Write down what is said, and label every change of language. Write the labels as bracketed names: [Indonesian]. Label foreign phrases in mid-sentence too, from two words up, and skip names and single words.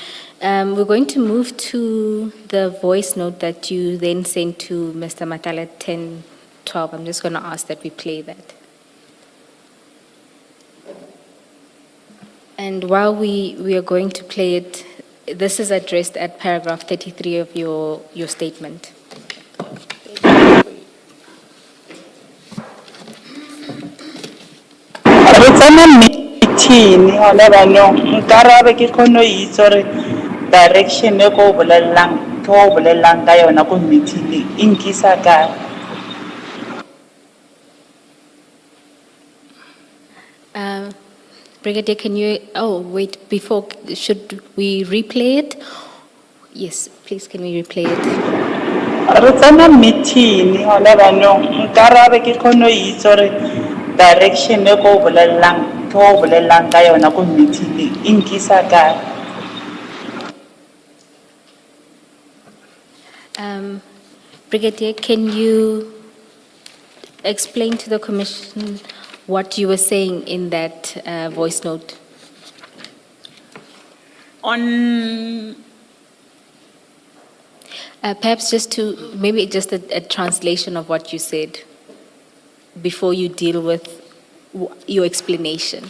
[English] We're going to move to the voice note that you then sent to Mr. Madlanga at 10:12. I'm just going to ask that we play that. And while we are going to play it, this is addressed at paragraph 33 of your statement. [Southern Sotho] Re tsena meeting hona banong nkarabe ke khono itse re direction e ko bolellang ka yona ko meeting e nkisa ka. [English] Brigadier, can you, should we replay it? Yes, please, can we replay it? [Southern Sotho] Re tsena meeting hona banong nkarabe ke khono itse re direction e ko bolellang ke o bolelelang ka yona ko meeting e nkisa kae? [English] Brigadier, can you explain to the Commission what you were saying in that voice note? On Perhaps maybe just a translation of what you said before you deal with your explanation.